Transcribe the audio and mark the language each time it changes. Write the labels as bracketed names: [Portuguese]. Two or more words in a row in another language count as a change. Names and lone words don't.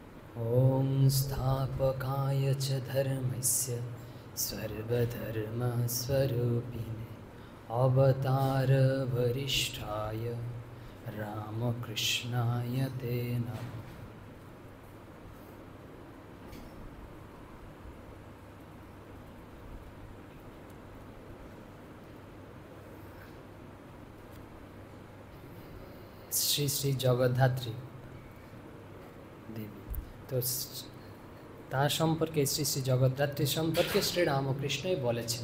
[Sanskrit] ॐ स्थापकाय च धर्मस्य सर्वधर्मस्वरूपिणे अवतारवरिष्ठाय रामकृष्णाय ते नमः। [Bangla] শ্রী শ্রী জগদ্ধাত্রী দেবী, তো তার সম্পর্কে শ্রী শ্রী জগদ্ধাত্রী সম্পর্কে শ্রীরামকৃষ্ণই বলেছেন।